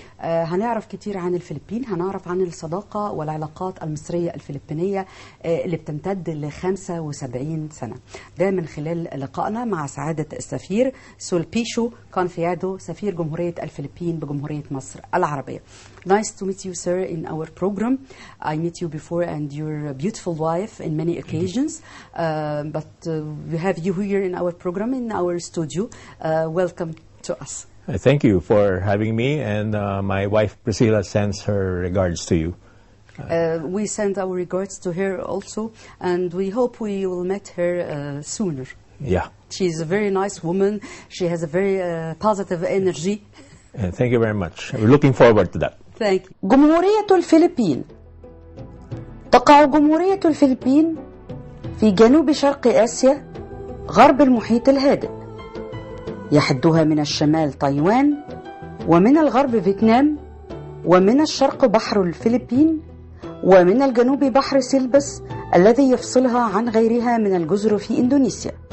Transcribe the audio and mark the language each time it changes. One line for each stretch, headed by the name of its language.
Arabic: هنعرف كتير عن الفلبين، هنعرف عن الصداقة والعلاقات المصرية الفلبينية اللي بتمتد ل 75 سنة. ده من خلال لقائنا مع سعادة السفير سولبيشو كونفيادو، سفير جمهورية الفلبين بجمهورية مصر العربية.
English: Nice to meet you, sir, in our program. I met you before and your beautiful wife in many occasions, but we have you here in our program, in our studio. Welcome to us. Thank you for having me, and my wife Priscilla sends her regards to you. We send our regards to her also, and we hope we will meet her sooner. Yeah. She's a very nice woman. She has a very positive energy. Thank you very much. We're looking forward to that. Thank you.
Arabic: جمهورية الفلبين. تقع جمهورية الفلبين في جنوب شرق آسيا غرب المحيط الهادئ. يحدها من الشمال تايوان، ومن الغرب فيتنام، ومن الشرق بحر الفلبين، ومن الجنوب بحر سيلبس الذي يفصلها عن غيرها من الجزر في إندونيسيا.